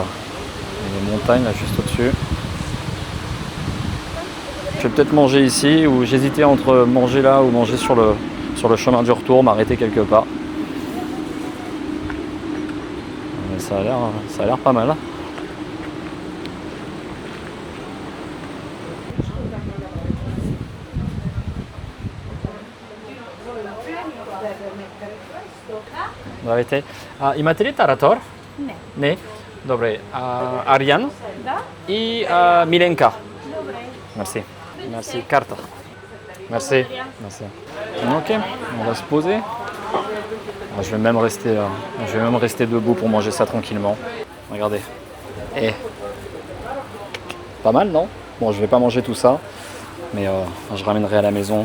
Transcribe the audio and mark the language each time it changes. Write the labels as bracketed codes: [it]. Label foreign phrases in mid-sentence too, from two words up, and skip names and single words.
[fr] Il y a des montagnes là juste au-dessus. Je vais peut-être manger ici ou j'hésitais entre manger là ou manger sur le chemin du retour, m'arrêter quelque part. Mais ça a l'air pas mal. [bg] Давайте. Имате ли таратор? Не. Не? Добре. Ариан Да? и Миленка. Добре. [fr] Merci. Merci. Carte. Merci. Merci. Ok, on va se poser. Je vais même rester debout pour manger ça tranquillement. Regardez. Et pas mal, non? Bon, je vais pas manger tout ça, mais je ramènerai à la maison.